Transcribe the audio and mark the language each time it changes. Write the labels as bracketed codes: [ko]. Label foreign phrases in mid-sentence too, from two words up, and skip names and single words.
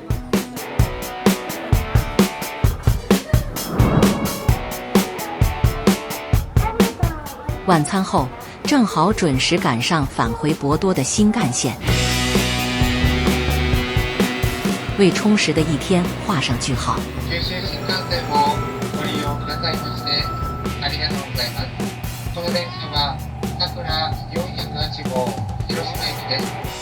[zh] 晚餐后，正好准时赶上返回博多的新干线，为充实的一天画上句号。 [ja] 九州新幹線もご利用くださいましてありがとうございます。この電車は桜です。